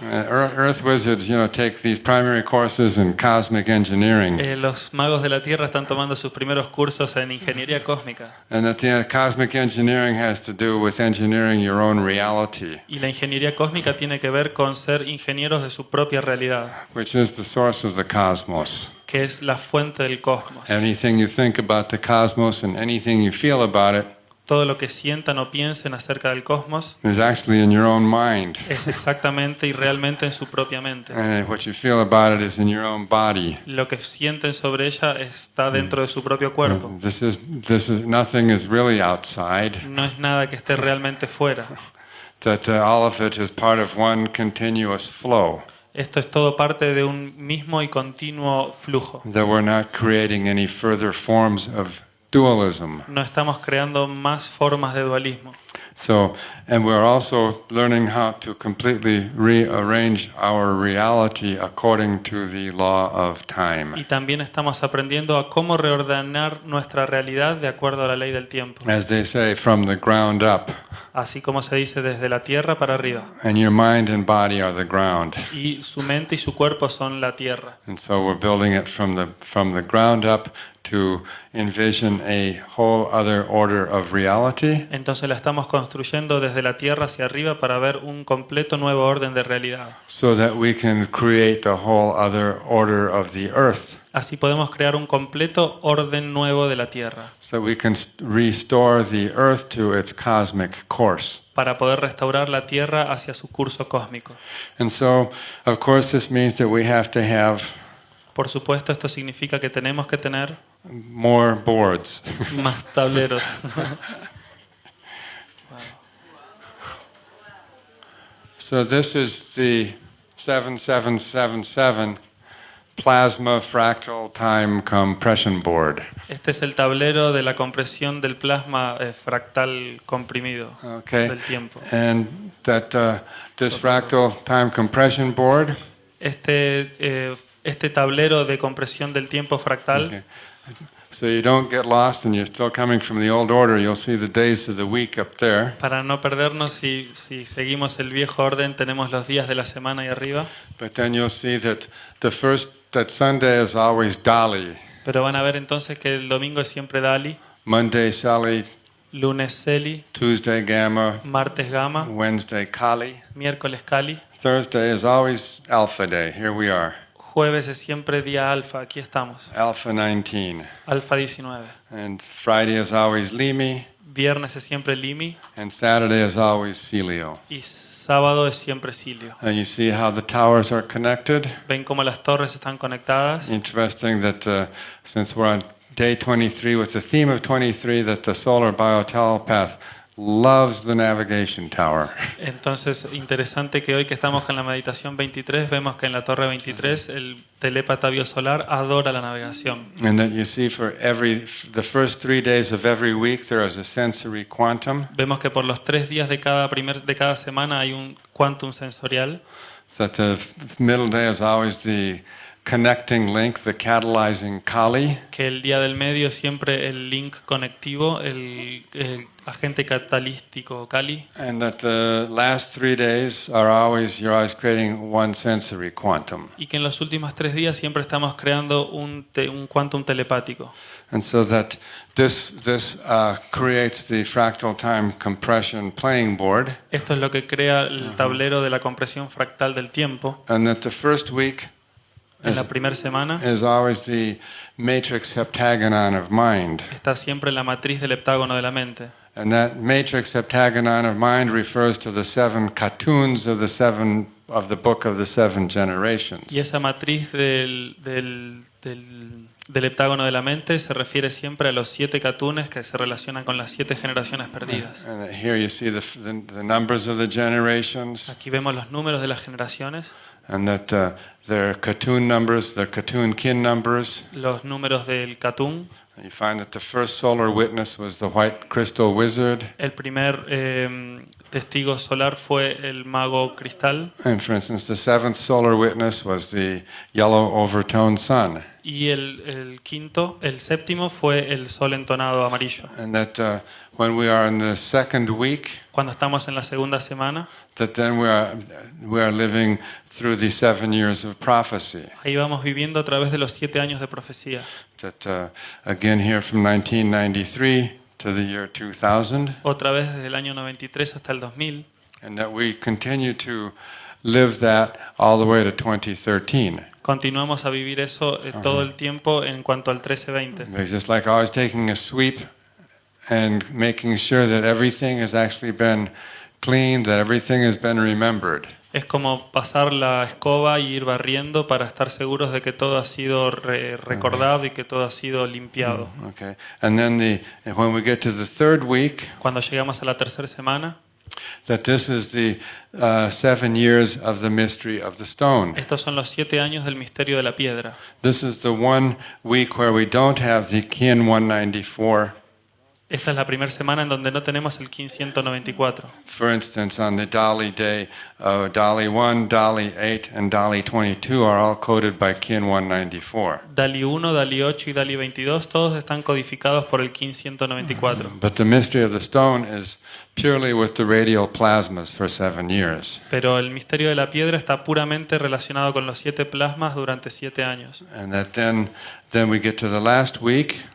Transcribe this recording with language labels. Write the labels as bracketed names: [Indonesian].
[English] Earth wizards, take these primary courses in cosmic engineering. [Spanish] Los magos de la Tierra están tomando sus primeros cursos en ingeniería cósmica. [English] And that cosmic engineering has to do with engineering your own reality, [Spanish] Y la ingeniería cósmica tiene que ver con ser ingenieros de su propia realidad, [English] which is the source of the cosmos. [Spanish] que es la fuente del cosmos. [English] Anything you think about the cosmos and anything you feel about it [Spanish] Todo lo que sientan o piensen acerca del cosmos [English] is actually in your own mind. [Spanish] es exactamente y realmente en su propia mente. [English] And what you feel about it is in your own body. [Spanish] Lo que sienten sobre ella está dentro de su propio cuerpo. [English] This is nothing is really outside. [Spanish] No es nada que esté realmente fuera. [English] That all of it is part of one continuous flow. [Spanish] Esto es todo parte de un mismo y continuo flujo. [English] That we're not creating any further forms of dualism. [Spanish] No estamos creando más formas de dualismo. [English] So, and we're also learning how to completely rearrange our reality according to the law of time. [Spanish] Y también estamos aprendiendo a cómo reordenar nuestra realidad de acuerdo a la ley del tiempo. [English] As they say, from the ground up. [Spanish] Así como se dice, desde la tierra para arriba. [English] And your mind and body are the ground. [Spanish] Y su mente y su cuerpo son la tierra. [English] And so we're building it from the ground up to envision a whole other order of reality. [Spanish] Entonces la estamos construyendo desde la tierra hacia arriba para ver un completo nuevo orden de realidad. [English] So that we can create a whole other order of the earth. [Spanish] Así podemos crear un completo orden nuevo de la tierra. [English] So we can restore the earth to its cosmic course. [Spanish] Para poder restaurar la tierra hacia su curso cósmico. [English] And so, of course, this means that we have to have [Spanish] Por supuesto, esto significa que tenemos que tener [English] more boards. [Spanish] más tableros. [English] So this is the 7777 Plasma Fractal Time Compression Board. [Spanish] Este es el tablero de la compresión del plasma fractal comprimido del tiempo. [English] And that this fractal time compression board. [Spanish] Este tablero de compresión del tiempo fractal. [English] Okay. So you don't get lost and you're still coming from the old order. You'll see the days of the week up there. [Spanish] Para no perdernos, si seguimos el viejo orden, tenemos los días de la semana ahí arriba. [English] But then you'll see that that Sunday is always Dali. [Spanish] Pero van a ver entonces que el domingo es siempre Dali. [English] Monday Sali. [Spanish] Lunes Celi. [English] Tuesday Gamma. [Spanish] Martes Gamma. [English] Wednesday Kali. [Spanish] Miércoles Kali. [English] Thursday is always Alpha Day. Here we are. [Spanish] Jueves es siempre día alfa, aquí estamos. [English] Alpha 19. [Spanish] Alfa 19. [English] And Friday is always Limi. [Spanish] Viernes es siempre Limi. [English] And Saturday is always Celio. [Spanish] Y sábado es siempre Cilio. [English] And you see how the towers are connected? [Spanish] Ven cómo las torres están conectadas. [English] Interesting that since we're on day 23 with the theme of 23, that the solar biotelepath loves the navigation tower. [Spanish] Entonces, interesante que hoy que estamos con la meditación 23, vemos que en la torre 23 el telépata biosolar adora la navegación. [English] And that you see for the first 3 days of every week there is a sensory quantum. [Spanish] Vemos que por los 3 días de cada semana hay un quantum sensorial. [English] That the middle day is always the connecting link, the catalyzing Kali. [Spanish] Que el día del medio es siempre el link conectivo, el agente catalítico Kali. [English] And that the last 3 days you're always creating one sensory quantum. [Spanish] Y que en los últimos 3 días siempre estamos creando un quantum telepático. [English] And so that this creates the fractal time compression playing board. [Spanish] Esto es lo que crea el tablero de la compresión fractal del tiempo. [English] And that the first week [Spanish] en la primera semana [English] is always the matrix heptagonon of mind. [Spanish] Está siempre la matriz del heptágono de la mente. [English] And that matrix heptagonon of mind refers to the 7 cartoons of the book of the 7 generations. [Spanish] Y esa matriz del heptágono de la mente se refiere siempre a los 7 catunes que se relacionan con las 7 generaciones perdidas. [English] And here you see the numbers of the generations. [Spanish] Aquí vemos los números de las generaciones. [English] And that their cartoon numbers, their cartoon kin numbers. [Spanish] Los números del catún. [English] You find that the first solar witness was the white crystal wizard. [Spanish] El primer testigo solar fue el mago cristal. [English] And for instance, the 7th solar witness was the yellow overtoned sun. [Spanish] Y el séptimo fue el sol entonado amarillo. [English] And that when we are in the second week, [Spanish] cuando estamos en la segunda semana, [English] that then we are living through the 7 years of prophecy. [Spanish] Ahí vamos viviendo a través de los 7 años de profecía. [English] That again here from 1993 to the year 2000. [Spanish] Otra vez desde el año 93 hasta el 2000. [English] And that we continue to live that all the way to 2013. [Spanish] Continuamos a vivir eso todo el tiempo en cuanto al 13-20. [English] It's just like always taking a sweep and making sure that everything has actually been cleaned, that everything has been remembered. [Spanish] Es como pasar la escoba y ir barriendo para estar seguros de que todo ha sido recordado y que todo ha sido limpiado. [English] Okay. And then when we get to the third week, [Spanish] cuando llegamos a la tercera semana, [English] that this is the 7 years of the mystery of the stone. [Spanish] Estos son los 7 años del misterio de la piedra. [English] This is the 1 week where we don't have the kin 194. [Spanish] Esta es la primera semana en donde no tenemos el Kin 194. [English] For instance, on the Dali day, Dali 1, Dali 8, and Dali 22 are all coded by Kin 194. [Spanish] Dali 1, Dali 8 y Dali 22, todos están codificados por el Kin 194. [English] But the mystery of the stone is purely with the radial plasmas for 7 years. [Spanish] Pero el misterio de la piedra está puramente relacionado con los 7 plasmas durante 7 años. [English] And that then we get to the last week,